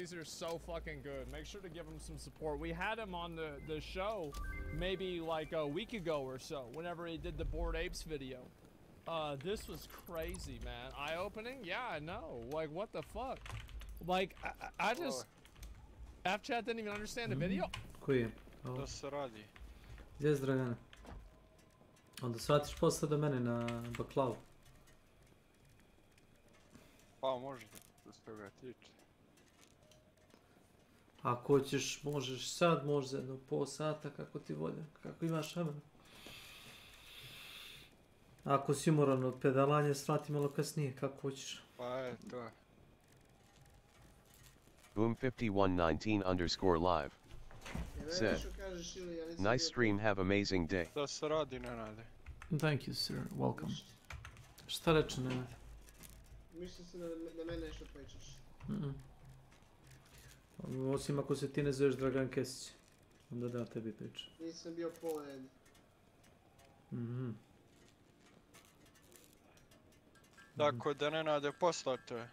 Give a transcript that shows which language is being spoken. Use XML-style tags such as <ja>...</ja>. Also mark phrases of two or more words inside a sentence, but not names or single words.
<en>These are so fucking good. Make sure to give him some support. We had him on the show maybe like a week ago or so, whenever he did the Bored Apes video. This was crazy, man. Eye-opening? Yeah, I know. Like, what the fuck? Like, I just... F-chat didn't even understand the video?</en> <sr>Koji je? Da se radi. Gdje je Dragana? Onda shvatiš posle do mene na baklavu. Pa može da se toga tiče. Ako hoćeš, možeš sad, možeš za jedno pol sata, kako ti volje, kako imaš vremena. Ako si umoran od pedalanja, svrati malo kasnije, kako hoćeš. Pa to.</sr> <en>Boom5119_live said, "Nice stream, have amazing day."</en> <sr>Da se radi, Nenade.</sr> <en>Thank you, sir. Welcome.</en> <sr>Šta reče, Nenad? Mislim se da mene nešto pričaš. Osim ako se ti ne zoveš Dragan Kesić. Onda da tebi pričam. Nisam bio pored. Tako da Nenade, poslato je.</sr>